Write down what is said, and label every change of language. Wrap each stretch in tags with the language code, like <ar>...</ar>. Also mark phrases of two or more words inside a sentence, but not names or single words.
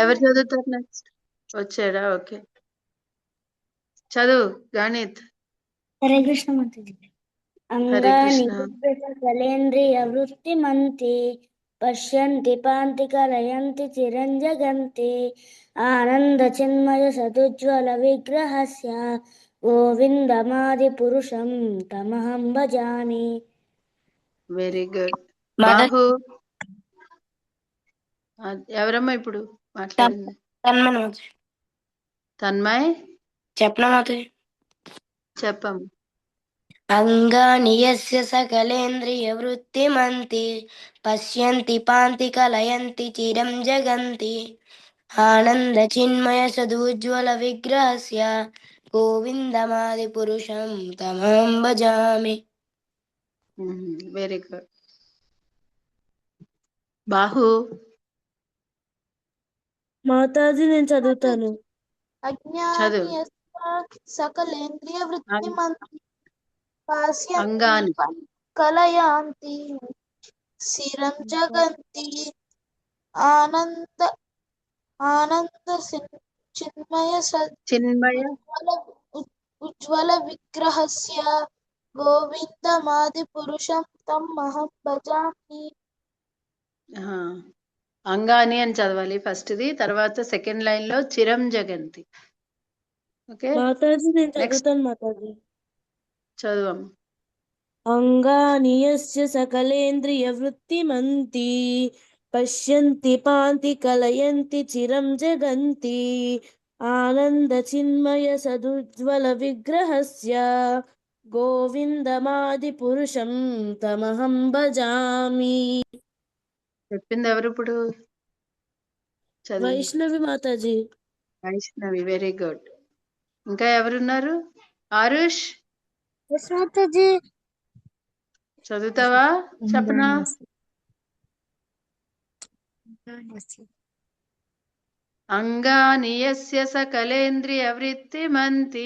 <te>ఎవరు చదువుతారు నెక్స్ట్? వచ్చాడా? ఓకే, చదువు గణిత్. హరే కృష్ణ మాతాజీ. హరే కృష్ణ.</te> <sa>అంగానింద్రియ వృత్తి మంతి పశ్యంతి పాంతి కలయంతి చిరంజగంతి ఆనంద చిన్మయ సదుజ్వల విగ్రహస్య గోవిందమాది పురుషం తమహం భజామి.</sa> <en>very good.</en> <te>బాహు ఎవరమ్మా ఇప్పుడు మాట్లాడింది? తన్మయ్ చెప్పమ్మ.</te> <sa>అంగాని యస్య సకలేంద్రియ వృత్తిమంతి పశ్యంతి పాంతి కలయంతి చిరం జగంతి ఆనంద చిన్మయ సదూజ్వల విగ్రహస్య గోవిందమాది పురుషం తమహం భజామి.</sa> <en>very good. బాహు</en> <te>మాతాజీ నేను చదువుతాను. చదువు.</te> <sa>సకలేంద్రియ అంగాని కలయాంతి శిరం జగంతి ఆనంద చిన్మయ చిన్మయ ఉజ్వల విగ్రహస్య గోవిందమాది పురుషం తమహం భజామి.</sa> <te>అంగాని అని చదవాలి ఫస్ట్ది, తర్వాత</te> <en>second line</en> <te>లో చిరం జగంతి. ఓకే, మాతాజీ నేను నెక్స్ట్ చదువుతాను. మాతాజీ. చదువమ్మ.</te> <sa>అంగాని యస్య సకలేంద్రియ వృత్తిమంతి పశ్యంతి పాంతి కలయంతి చిరం జగంతి ఆనంద చిన్మయ సదుజ్వల విగ్రహస్య గోవిందమాది పురుషం తమహం భజామి.</sa> <te>చెప్పింది ఎవరు ఇప్పుడు? చదువు. వైష్ణవి మాతాజీ. వైష్ణవి,</te> <en>very good.</en> <te>ఇంకా ఎవరున్నారు? ఆరుష్ మాతాజీ. చదువుతావా? చెప్పనా?</te> <sa>అంగాని యస్య సకలేంద్రియ వృత్తిమంతి</sa>